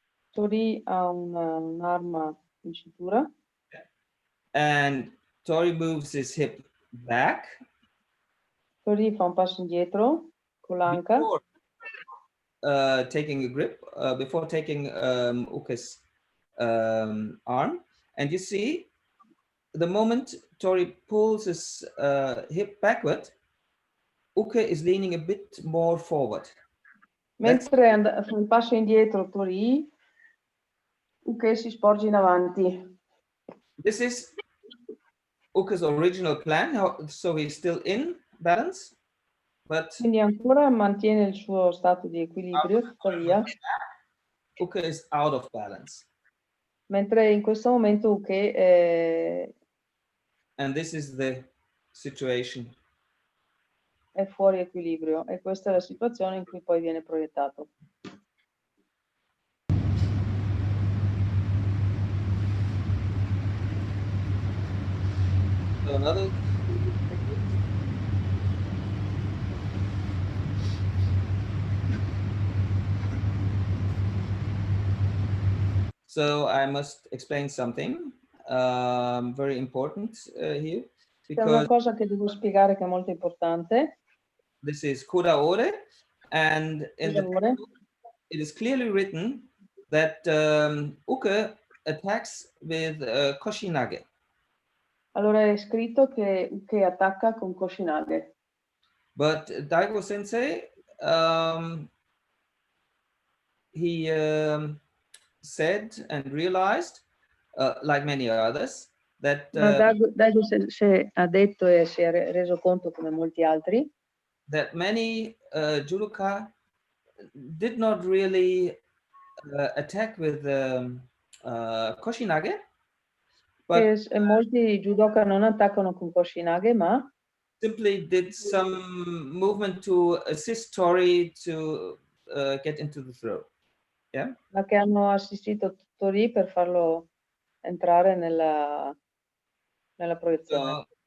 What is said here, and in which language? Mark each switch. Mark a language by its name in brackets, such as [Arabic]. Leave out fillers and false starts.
[Italian] Tori ha un'arma in cintura. [English] And Tori moves his hip back. [Italian] Tori fa un passo indietro con l'anca. [English] Before taking a grip, before taking Uke's arm. And you see, the moment Tori pulls his hip backward, Uke is leaning a bit more forward. [Italian] Mentre fa un passo indietro Tori, Uke si sporge in avanti. [English] This is Uke's original plan, so he's still in balance. But [Italian] quindi ancora mantiene il suo stato di equilibrio, tuttavia. [English] Uke is out of balance. [Italian] Mentre in questo momento Uke [English] and this is the situation. [Italian] È fuori equilibrio e questa è la situazione in cui poi viene proiettato. [English] So another So I must explain something very important here. [Italian] C'è una cosa che devo spiegare che è molto importante. [English] This is Koda Ore, and in the textbook, it is clearly written that Uke attacks with Koshinage. [Italian] Allora è scritto che Uke attacca con Koshinage. [English] But Daigo Sensei, he said and realized, like many others, that [Italian] Daigo Sensei ha detto e si è reso conto, come molti altri, [English] that many judoka did not really attack with Koshinage, but [Italian] molti judoka non attaccano con Koshinage, ma [English] simply did some movement to assist Tori to get into the throw. Yeah. [Italian] Ma che hanno assistito Tori per farlo entrare nella proiezione.